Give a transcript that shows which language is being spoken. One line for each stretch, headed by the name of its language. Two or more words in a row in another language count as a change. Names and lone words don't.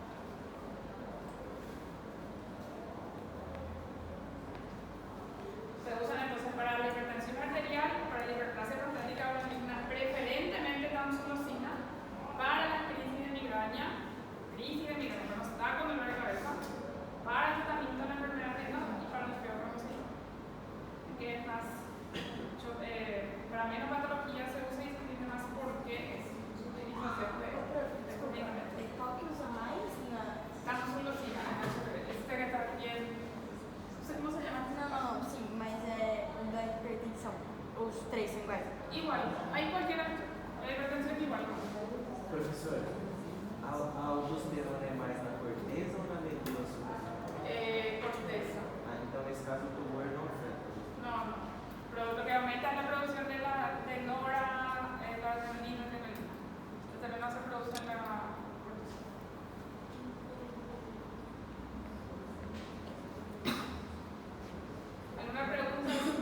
Spanish: Se usan entonces para la hipertensión arterial, para la hiperplasia prostática benigna, preferentemente tamsulosina, para las crisis de migraña, cuando se da con dolor de cabeza, para el tratamiento de la enfermedad renal y para el feocromocitoma. Que es más, para menos patología se usa y se entiende más porque es su utilización de medicamentos.
Portuguese: Qual que usa mais?
Spanish: Tamsulosina, este que está bien, no sé cómo se llama.
Portuguese: Não, sim, mas é o da hipertensão. Os três são iguais.
Spanish: Igual, hay cualquiera, la hipertensión igual.
Portuguese: Professor, a aldosterona é mais na corteza ou na medula suprarrenal?
Spanish: Corteza.
Portuguese: Ah, então nesse caso o tumor não afeta.
Spanish: No. Pero lo que aumenta es la producción de nora, la adrenalina, que también no se produce en la corteza. ¿Alguna pregunta?